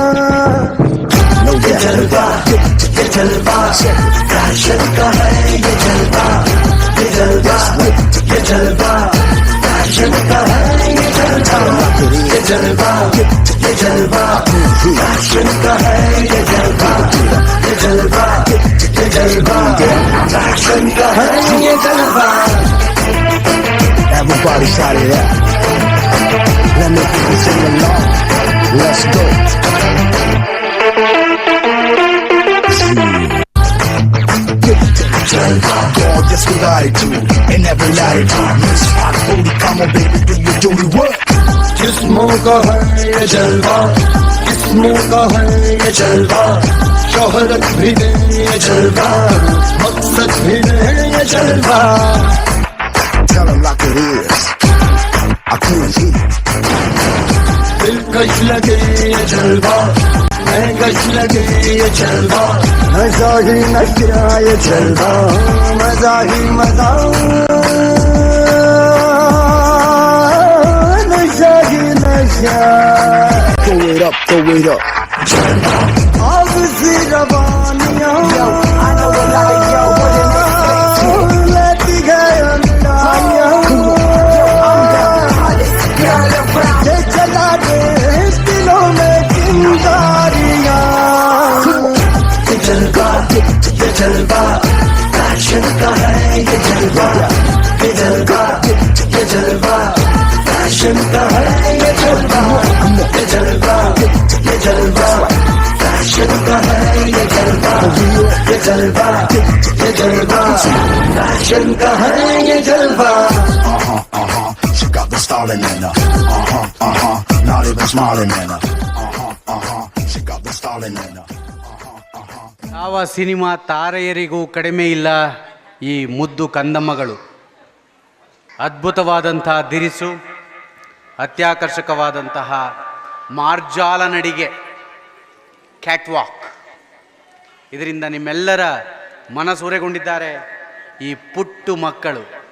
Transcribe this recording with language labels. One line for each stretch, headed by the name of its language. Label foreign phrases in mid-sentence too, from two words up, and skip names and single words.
Hindi: ये जलवा, ये जलवा फैशन का है ये जलवा, ये जलवा, ये जलवा फैशन का है ये जलवा, ये जलवा, ये जलवा फैशन का है ये जलवा, ये जलवा, ये जलवा फैशन का है ये जलवा।
English: Everybody shout it out. Let me sing along. Let's go. Gorgeous with attitude in every latitude. Miss Hot Booty, come on baby, do you do me what?
Hindi: जिस्मों का है ये जलवा, जिस्मों का है ये जलवा, शोहरत भी दे ये जलवा, मकसद भी दे ये जलवा।
English: Tell them like it is. I couldn't hear.
Hindi: दिलकश लगे ये जलवा, महकश लगे ये जलवा, नशा ही नशा ये जलवा, मजा ही मजा, नशा ही नशा।
English: Throw it up, throw it up.
Hindi: जलवा अब सी रवानियां लेती गए अंगड़ाइयां, ये चला दे दिलों में चिंगारियां। ये जलवा, ये जलवा फैशन का है ये जलवा, ये जलवा, ये जलवा फैशन का है ये जलवा, ये जलवा, ये जलवा फैशन का है ये जलवा, ये जलवा, ये जलवा फैशन का है ये जलवा।
English: She got the stalling in her. Not even smiling in her. She got the stalling in her.
Kannada: ಯಾವ ಸಿನಿಮಾ ತಾರೆಯರಿಗೂ ಕಡಿಮೆ ಇಲ್ಲ ಈ ಮುದ್ದು ಕಂದಮ್ಮಗಳು. ಅದ್ಭುತವಾದಂತಹ ದಿರಿಸು, ಅತ್ಯಾಕರ್ಷಕವಾದಂತಹ ಮಾರ್ಜಾಲ ನಡಿಗೆ, ಕ್ಯಾಟ್ವಾಕ್, ಇದರಿಂದ ನಿಮ್ಮೆಲ್ಲರ ಮನಸೂರೆಗೊಂಡಿದ್ದಾರೆ ಈ ಪುಟ್ಟು ಮಕ್ಕಳು.